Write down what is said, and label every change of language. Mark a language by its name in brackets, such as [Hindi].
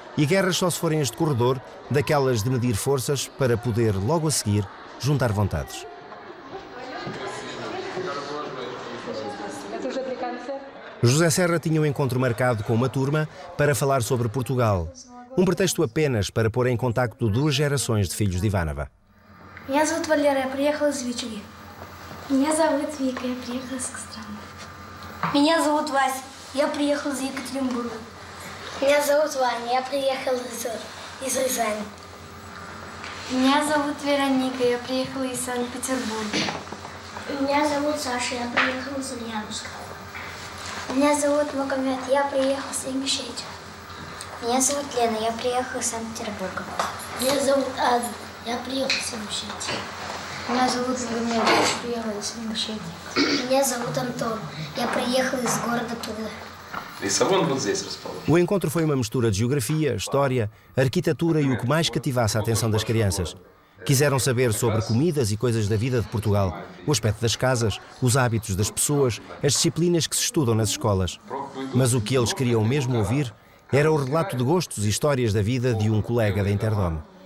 [Portuguese] E guerras só se forem este corredor, daquelas de medir forças para poder, logo a seguir, juntar vontades. José Serra tinha um encontro marcado com uma turma para falar sobre Portugal. Um pretexto apenas para pôr em contacto duas gerações de filhos de Иваново. [Russian] Меня зовут Валера, я приехала из Вичуги. Меня зовут Вика, я приехала из Костромы. Меня зовут Вася, я приехал из Екатеринбурга. Меня зовут Ваня, я приехал из Рязани. Меня зовут Вероника, я приехала из Санкт-Петербурга. Меня зовут Саша, я приехал из Ульяновска. Меня зовут Магомед, я приехал из Ингушетии. Меня зовут Лена, я приехала из Санкт-Петербурга. Меня зовут Ада, я приехал из Ингушетии. Меня зовут Магомед, я приехал из Ингушетии. Меня зовут Антон, я приехал из города Тula. Lissabon вот здесь расположен. [Portuguese] O encontro foi uma mistura de geografia, história, arquitetura e o que mais cativasse a atenção das crianças. Quiseram saber sobre comidas e coisas da vida de Portugal, o aspecto das casas, os hábitos das pessoas, as disciplinas que se estudam nas escolas. Mas o que eles queriam mesmo ouvir era o relato de gostos e histórias da vida de um colega da Interdome.